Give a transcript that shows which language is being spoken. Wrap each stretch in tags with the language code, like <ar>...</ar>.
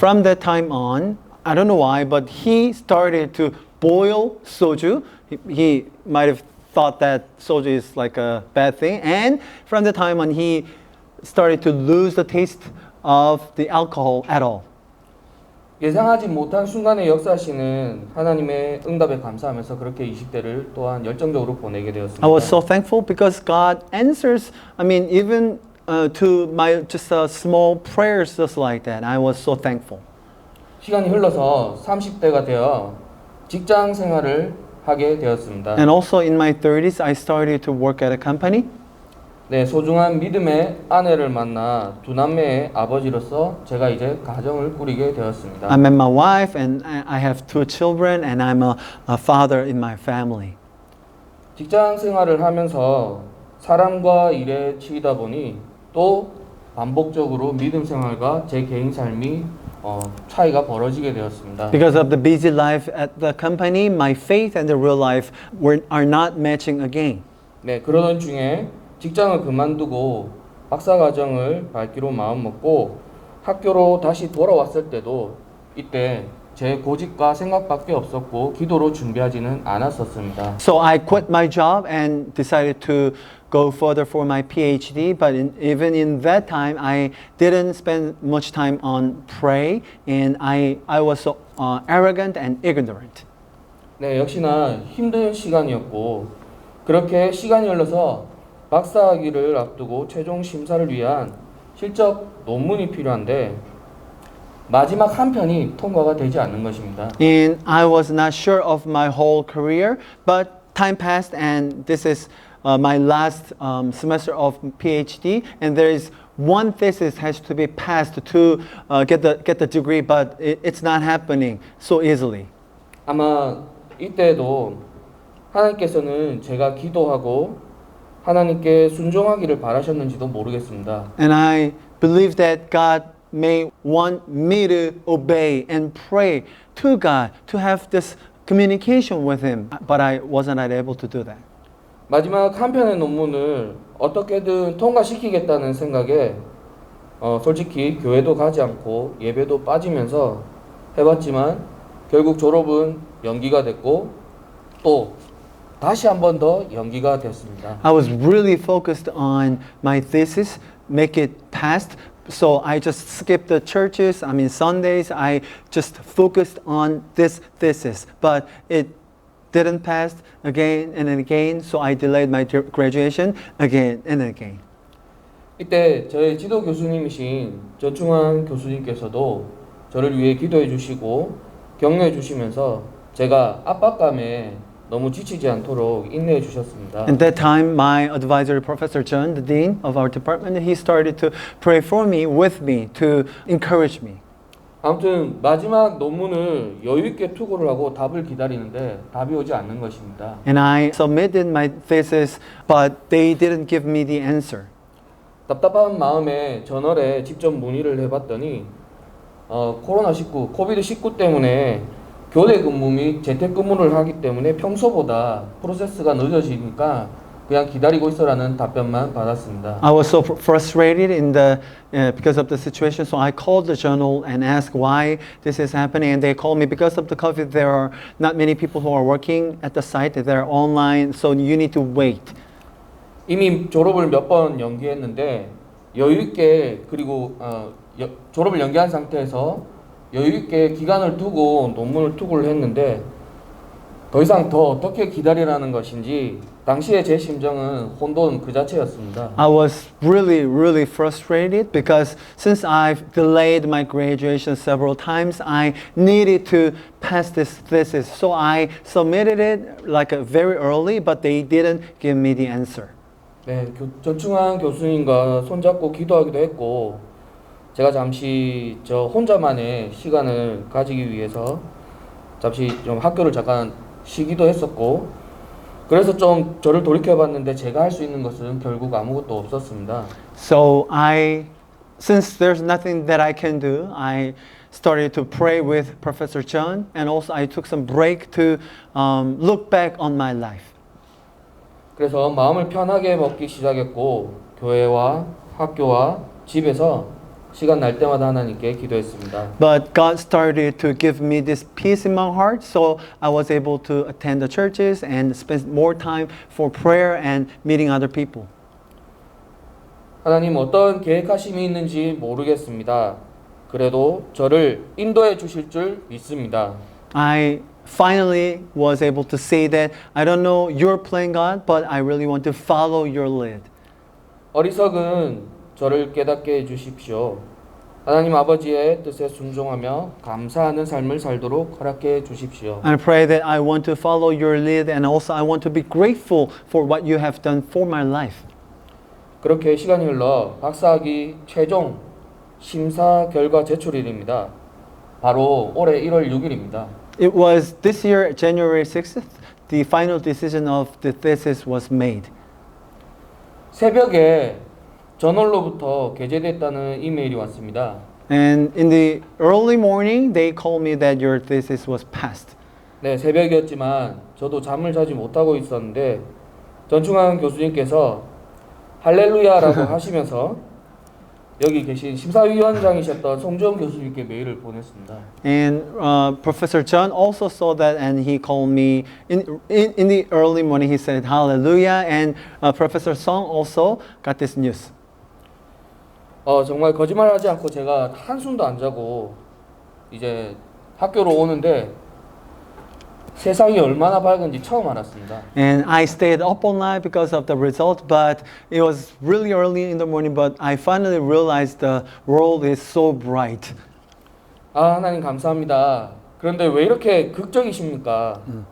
<en>From that time on, I don't know why, but he started to boil soju. He might have thought that soju is like a bad thing, and from the time on, he started to lose the taste of the alcohol at all.</en> <ko>예상하지 못한 순간에 역사하시는 하나님의 응답에 감사하면서 그렇게 20대를 또한 열정적으로 보내게 되었습니다.</ko> <en>I was so thankful because God answers, even to my just small prayers just like that. I was so thankful.</en> <ko>시간이 흘러서 30대가 되어 직장 생활을 하게 되었습니다.</ko> <en>And also in my 30s, I started to work at a company.</en> <ko>네, 소중한 믿음의 아내를 만나 두 남매의 아버지로서 제가 이제 가정을 꾸리게 되었습니다.</ko> <en>I met my wife and I have two children and I'm a father in my family.</en> <ko>직장 생활을 하면서 사람과 일에 치이다 보니 또 반복적으로 믿음 생활과 제 개인 삶이 차이가 벌어지게 되었습니다.</ko> <en>Because of the busy life at the company, my faith and the real life are not matching again.</en> <ko>네, 그러던 중에 직장을 그만두고 박사과정을 밟기로 마음먹고 학교로 다시 돌아왔을 때도 이때 제 고집과 생각밖에 없었고 기도로 준비하지는 않았었습니다.</ko> <en>So I quit my job and decided to go further for my PhD, but even in that time, I didn't spend much time on pray, and I was so arrogant and ignorant.</en> <ko>네, 역시나 힘든 시간이었고 그렇게 시간이 흘러서 박사학위를 앞두고 최종 심사를 위한 실적 논문이 필요한데 마지막 한 편이 통과가 되지 않는 것입니다.</ko> <en>And I was not sure of my whole career, but time passed, and this is my last semester of PhD, and there is one thesis has to be passed to get the degree, but it's not happening so easily.</en> <ko>아마 이때도 하나님께서는 제가 기도하고 하나님께 순종하기를 바라셨는지도 모르겠습니다.</ko> <en>And I believe that God may want me to obey and pray to God to have this communication with Him, but I wasn't able to do that.</en> <ko>마지막 한 편의 논문을 어떻게든 통과시키겠다는 생각에 솔직히 교회도 가지 않고 예배도 빠지면서 해봤지만 결국 졸업은 연기가 됐고 또 다시 한 번 더 연기가 됐습니다.</ko> <en>I was really focused on my thesis, make it past. So I just skipped the churches. Sundays. I just focused on this thesis, but it didn't pass again and again. So I delayed my graduation again and again.</en> <ko>이때 저희 지도 교수님이신 전충환 교수님께서도 저를 위해 기도해 주시고 격려해 주시면서 제가 압박감에 너무 지치지 않도록 인내해 주셨습니다.</ko> <en>At that time, my advisor, Professor John, the dean of our department, he started to pray for me, with me, to encourage me.</en> <ko>아무튼 마지막 논문을 여유 있게 투고를 하고 답을 기다리는데 답이 오지 않는 것입니다.</ko> <en>And I submitted my thesis, but they didn't give me the answer.</en> <ko>답답한 마음에 저널에 직접 문의를 해봤더니 코로나19, 코비드19 때문에 교대 근무 및 재택 근무를 하기 때문에 평소보다 프로세스가 늦어지니까 그냥 기다리고 있어라는 답변만 받았습니다.</ko> <en>I was so frustrated because of the situation, so I called the journal and asked why this is happening. And they called me because of the COVID. There are not many people who are working at the site. They're online, so you need to wait.</en> <ko>이미 졸업을 몇 번 연기했는데 여유 있게 그리고 졸업을 연기한 상태에서 여유 있게 기간을 두고 논문을 투고를 했는데 더 이상 더 어떻게 기다리라는 것인지 당시에 제 심정은 혼돈 그 자체였습니다.</ko> <en>I was really frustrated because since I've delayed my graduation several times, I needed to pass this thesis. So I submitted it very early, but they didn't give me the answer.</en> <ko>네, 전충환 교수님과 손잡고 기도하기도 했고 제가 잠시 저 혼자만의 시간을 가지기 위해서 잠시 좀 학교를 잠깐 쉬기도 했었고 그래서 좀 저를 돌이켜봤는데 제가 할 수 있는 것은 결국 아무것도 없었습니다.</ko> <en>So since there's nothing that I can do, I started to pray with Professor John, and also I took some break to look back on my life.</en> <ko>그래서 마음을 편하게 먹기 시작했고 교회와 학교와 집에서 시간 날 때마다 하나님께 기도했습니다.</ko> <en>But God started to give me this peace in my heart, so I was able to attend the churches and spend more time for prayer and meeting other people.</en> <ko>하나님 어떤 계획하심이 있는지 모르겠습니다. 그래도 저를 인도해 주실 줄 믿습니다.</ko> <en>I finally was able to say that I don't know your plan, God, but I really want to follow your lead.</en> <ko>어리석은 저를 깨닫게 해주십시오. 하나님 아버지의 뜻에 순종하며 감사하는 삶을 살도록 허락해 주십시오.</ko> <en>I pray that I want to follow your lead, and also I want to be grateful for what you have done for my life.</en> <ko>그렇게 시간이 흘러 박사학위 최종 심사 결과 제출일입니다. 바로 올해 1월 6일입니다.</ko> <en>It was this year, January 6th, the final decision of the thesis was made.</en> <ko>새벽에 저널로부터 게재됐다는 이메일이 왔습니다.</ko> <en>And in the early morning, they called me that your thesis was passed.</en> <ko>네, 새벽이었지만 저도 잠을 자지 못하고 있었는데 전충환 교수님께서 할렐루야라고 하시면서 여기 계신 심사위원장이셨던 송지원 교수님께 메일을 보냈습니다.</ko> <en>And Professor John also saw that, and he called me in the early morning. He said hallelujah, and Professor Song also got this news.</en> <ko>정말 거짓말하지 않고 제가 한숨도 안 자고 이제 학교로 오는데 세상이 얼마나 밝은지 처음 알았습니다.</ko> <en>And I stayed up all night because of the result, but it was really early in the morning. But I finally realized the world is so bright.</en> <ko>하나님 감사합니다. 그런데 왜 이렇게 극적이십니까?</ko>